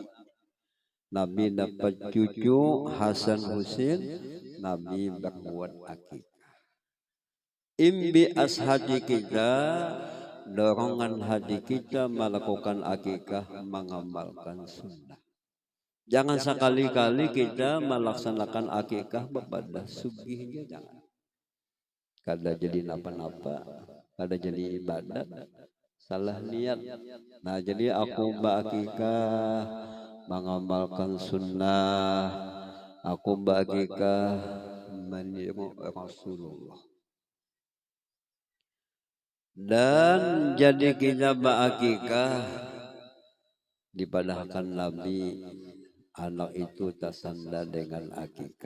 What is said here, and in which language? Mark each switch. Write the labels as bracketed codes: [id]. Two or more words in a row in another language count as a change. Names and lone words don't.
[id] Nabi dapat cucu Hasan Husain, Nabi berbuat akikah. Imbi hati kita, dorongan hati kita melakukan akikah, mengamalkan sunnah. Jangan sekali-kali kita melaksanakan akikah kepada sugihnya, jangan. [bjn] Kada jadi napa-napa, kada jadi ibadat, [id] salah niat. Nah jadi aku akikah mengamalkan sunnah, aku akikah meniru Rasulullah. Dan jadi kita akikah dipadahkan Nabi, anak itu tersandar dengan akikah.